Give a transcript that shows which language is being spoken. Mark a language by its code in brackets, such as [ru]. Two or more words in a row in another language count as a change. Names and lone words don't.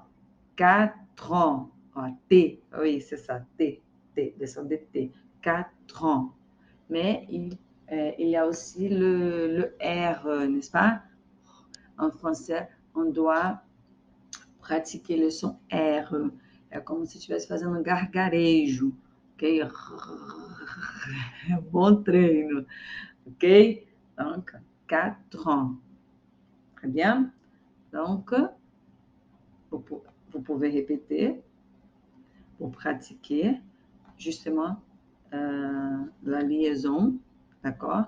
[fr] 4 ans, T, oui, c'est ça, T, le son de T, 4 ans. Mais il y a aussi le R, n'est-ce pas? En français, on doit pratiquer le son R. [pt] É como se estivesse fazendo um gargarejo, ok? Bom treino, ok? [fr] Donc, 4 ans. Très bien. Donc, vous pouvez répéter pour pratiquer justement la liaison, d'accord?